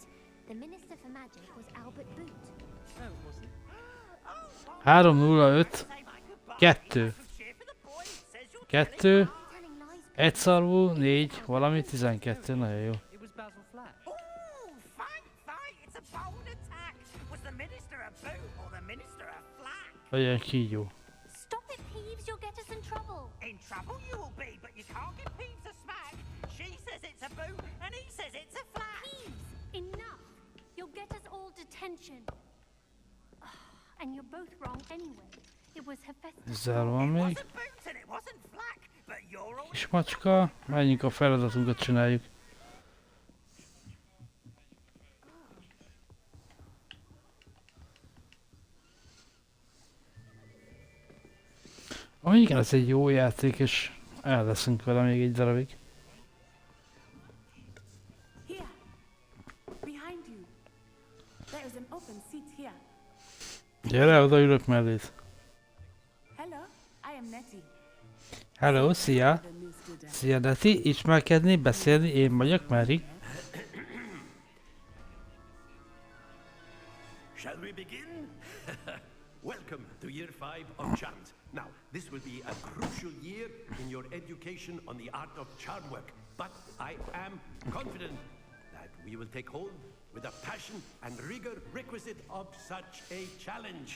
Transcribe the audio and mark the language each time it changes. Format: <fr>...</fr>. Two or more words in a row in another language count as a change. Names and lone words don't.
<hu>3-0-5 2 2 1 szarvú 4 valami 12, nagyon jó. Legyen kígyó.</hu> <en>Stop it, Peeves, you'll get us in trouble. In trouble you will be, but you can't give Peeves a smack. She says it's a boot, and he says it's a flat. Peeves, enough. You'll get us all detention. And you're both wrong anyway. It was Hephaestus.</en> <hu>Ezzel van még.</hu> <en>It wasn't boots and it wasn't flack, but you're all...</en> <hu>Kis macska, menjünk a feladatunkat csináljuk. Igen, ez egy jó játék, és el leszünk vele még egy darabig.</hu> <en>Here, behind you. There is an open seat here.</en> <hu>Gyere, odaülök mellét.</hu> <en>Hello, I am Nettie.</en> <hu>Hello, szia! Szia, Neti, ismerkedni, beszélni, én vagyok, Mary.</hu> <en>Shall we begin? Welcome to year 5 of charms. Now, this will be a crucial year in your education on the art of charm work, but I am confident that we will take hold with the passion and rigor requisite of such a challenge.</en>